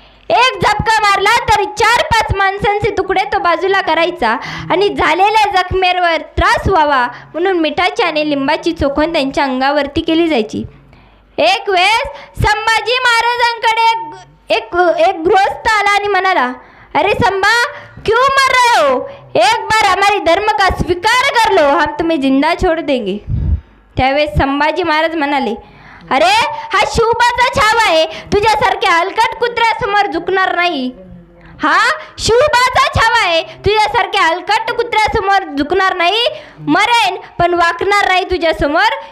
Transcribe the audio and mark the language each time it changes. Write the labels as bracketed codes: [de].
[mr] एक झपका मारला तरी 4-5 माणसांचे तुकडे तो बाजूला करायचा आणि झालेल्या जखमेवर त्रास व्हावा म्हणून मिठाची आणि लिंबाची चोखण त्यांच्या अंगावरती केली जायची. एक वेळेस संभाजी महाराजांकडे एक गृहस्थ आला आणि म्हणाला, [hi] अरे संभा क्यों मर रहे हो? एक बार हमारी धर्म का स्वीकार कर लो, हम तुम्हें जिंदा छोड़ देंगे. [mr] त्यावेळेस संभाजी महाराज म्हणाले, अरे हा शिवबाचा छावा आहे, तुझ्यासारख्या हलकट कुत्र्यासमोर झुकणार नाही. हा शिवबाचा छावा आहे, तुझ्यासारख्या हलकट कुत्र्यासमोर झुकणार नाही, मरेन पण वाकणार नाही तुझ्यासमोर.